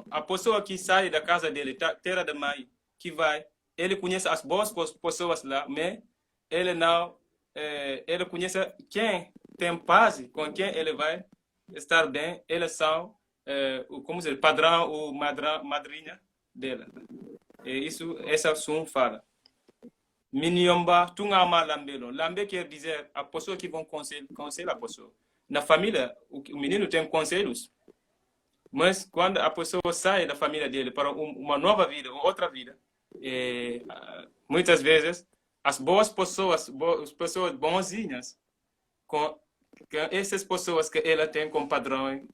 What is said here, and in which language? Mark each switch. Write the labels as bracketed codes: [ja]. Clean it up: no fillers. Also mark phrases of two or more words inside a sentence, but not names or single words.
[pt] A pessoa que sai da casa dele, terra de mãe, que vai, ele conhece as boas pessoas lá, mas ele não, ele conhece quem tem paz, com quem ele vai estar bem. Eles são, como dizer, padrão ou madrinha dela. Isso, essa som fala. [kmb] Miniamba, tunga Malambelo. [pt] Lambe quer dizer a pessoa que vão conselhar a pessoa. Na família, o menino tem conselhos, mas quando a pessoa sai da família dele para uma nova vida, outra vida, muitas vezes as boas pessoas, as pessoas bonzinhas, com essas pessoas que ela tem como padrão,